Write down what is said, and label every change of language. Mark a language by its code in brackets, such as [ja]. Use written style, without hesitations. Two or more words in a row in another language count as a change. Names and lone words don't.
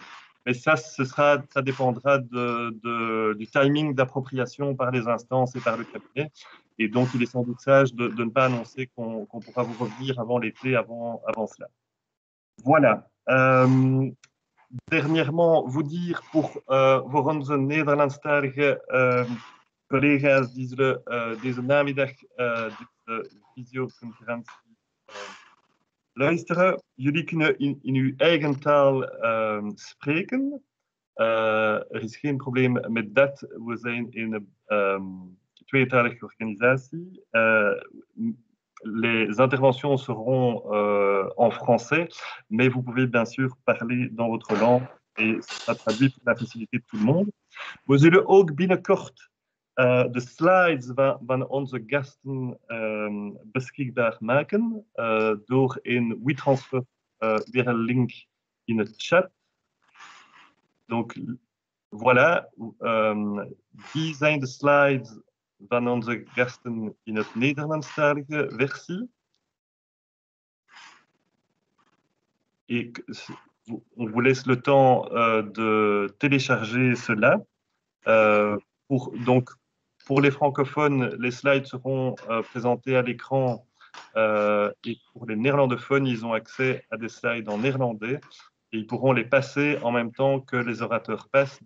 [fr] Mais ça dépendra du timing d'appropriation par les instances et par le cabinet. Et donc, il est sans doute sage de ne pas annoncer qu'on pourra vous revenir avant l'été, avant cela. Voilà. Dernièrement, vous dire [nl] voor onze Nederlandstalige collega's die zullen deze namiddag de videoconferentie luisteren. Jullie kunnen in uw eigen taal spreken. Er is geen probleem met dat. We zijn een tweetalige organisatie. [fr] Les interventions seront en français, mais vous pouvez bien sûr parler dans votre langue et ça traduit pour la facilité de tout le monde. [nl] We zullen ook binnenkort de slides van onze gasten beschikbaar maken door in WeTransfer weer een link in het chat. [fr] Donc voilà, [nl] die zijn de slides van onze gasten in het Nederlandstalige versie. [fr] Et on vous laisse le temps de télécharger cela. Pour les francophones, les slides seront présentés à l'écran et pour les néerlandophones, ils ont accès à des slides en néerlandais et ils pourront les passer en même temps que les orateurs passent.